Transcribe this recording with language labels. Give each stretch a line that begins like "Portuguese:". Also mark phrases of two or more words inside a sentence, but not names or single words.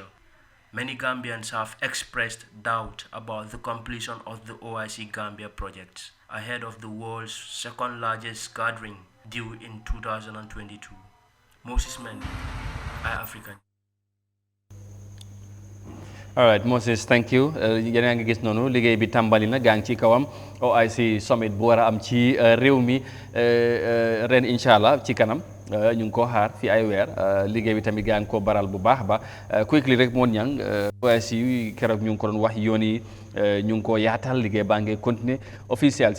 English: Many Gambians have expressed doubt about the completion of the OIC Gambia projects ahead of the world's second largest gathering due in 2022. Moses Mendy, Eyeafrica. All right, Moses, thank you.
Wolof: Yéen a ngi gis noonu liggéey bi tàmbali na gaa ngi ci kawam OIC summit bu war a am ci réew mi ren
Arabic: إن شاء الله
Wolof: ci kanam ñu ngi ko xaar fi ay weer liggéey bi tamit gaa ngi ko baral bu baax ba quickly rek moon ñang OIC keroog ñu ngi ko doon wax yoon yi ñu ngi ko yaatal liggéey baa ngi continuer officiel si mooy